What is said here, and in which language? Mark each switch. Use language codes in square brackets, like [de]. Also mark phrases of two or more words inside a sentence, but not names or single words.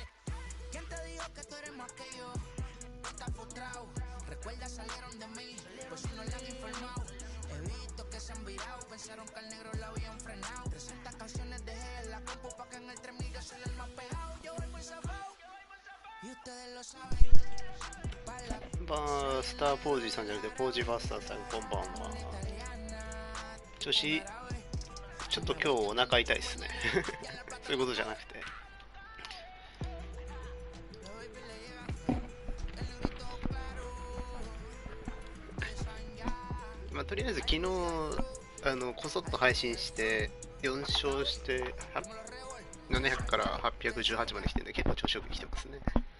[es] ¿Quién te dijo que tú eres más que yo? Estás frustrado, recuerda salieron de mí, pues si no le han informado. He visto que se han virado, pensaron que al negro la habían frenado. 300 canciones dejé en la compu pa' que en el 3000 yo soy el más pegado. Yo voy muy zafado, y ustedes lo saben. [ja] スターポージーさんじゃなくてポージーファースターさん、こんばんは。ちょっと今日お腹痛いですねそういうことじゃなくて、まあ、とりあえず昨日こそっと配信して4勝して700から818まで来てるんで、結構調子よく来てますね。